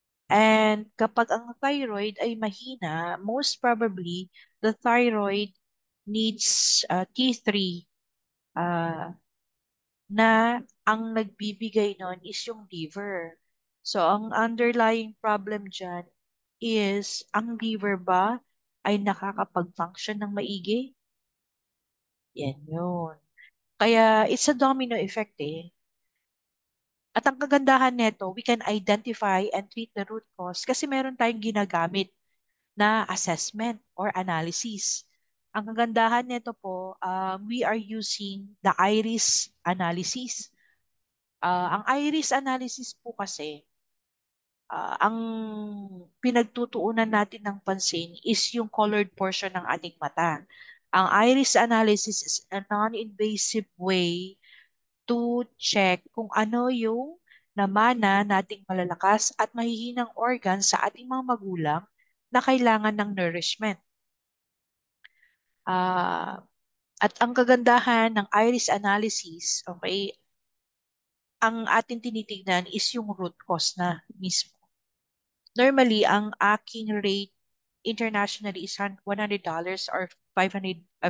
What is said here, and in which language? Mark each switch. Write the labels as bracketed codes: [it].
[tl] And kapag ang thyroid ay mahina, [en] most probably the thyroid needs T3 [tl] uh, na ang nagbibigay nun is yung liver. So ang underlying problem dyan is ang liver ba ay nakakapag-function ng maigi? Yan yun. [en] Kaya it's a domino effect eh. [tl] At ang kagandahan nito, [en] we can identify and treat the root cause [tl] kasi meron tayong ginagamit na [en] assessment or analysis. [tl] Ang kagandahan nito po, [en] we are using the iris analysis. [tl] Ang iris analysis po kasi, ang pinagtutuunan natin ng pansin is yung colored portion ng ating mata. Ang iris analysis [en] is a non-invasive way to check [tl] kung ano yung namana nating malalakas at mahihinang organ sa ating mga magulang na kailangan ng nourishment. Ah, at ang kagandahan ng iris analysis, okay, ang ating tinitignan is yung root cause na mismo. Normally, ang aking rate internationally is $100 or 5,800.